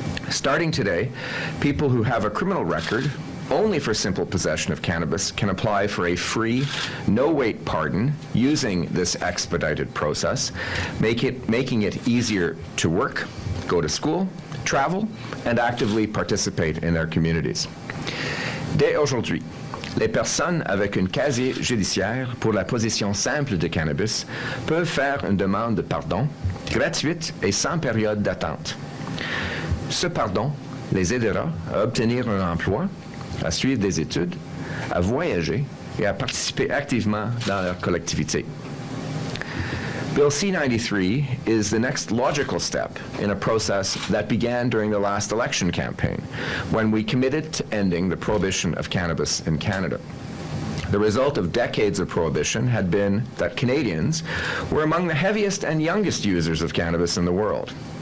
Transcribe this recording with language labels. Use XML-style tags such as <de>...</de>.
<en>Starting today, people who have a criminal record only for simple possession of cannabis can apply for a free, no-wait pardon using this expedited process, making it easier to work, go to school, travel, and actively participate in their communities.</en> <fr>Dès aujourd'hui, les personnes avec un casier judiciaire pour la possession simple de cannabis peuvent faire une demande de pardon gratuite et sans période d'attente. Ce pardon les aidera à obtenir un emploi, à suivre des études, à voyager et à participer activement dans leur collectivité.</fr> <en>Bill C-93 is the next logical step in a process that began during the last election campaign, when we committed to ending the prohibition of cannabis in Canada. The result of decades of prohibition had been that Canadians were among the heaviest and youngest users of cannabis in the world.</en>